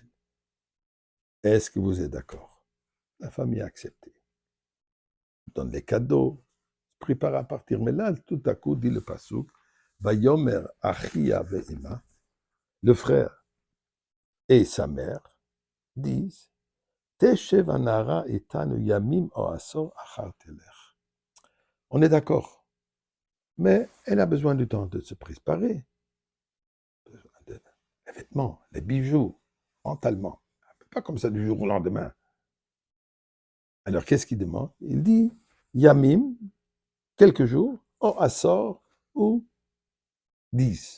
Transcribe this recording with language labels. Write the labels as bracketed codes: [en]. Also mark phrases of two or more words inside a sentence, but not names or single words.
[fr] Est-ce que vous êtes d'accord? La famille a accepté. Donne les cadeaux, prépare à partir. Mais là, tout à coup, dit le Passouk, [he] ויאמר אחיה ואמה, [fr] le frère et sa mère disent, [he] תשב הנערה אתנו ימים או עשור אחר תלך. [fr] On est d'accord, mais elle a besoin du temps de se préparer. Les vêtements, les bijoux, mentalement. Pas comme ça du jour au lendemain. Alors, qu'est-ce qu'il demande? Il dit, yamim, quelques jours, [he] או עשור [fr] ou 10.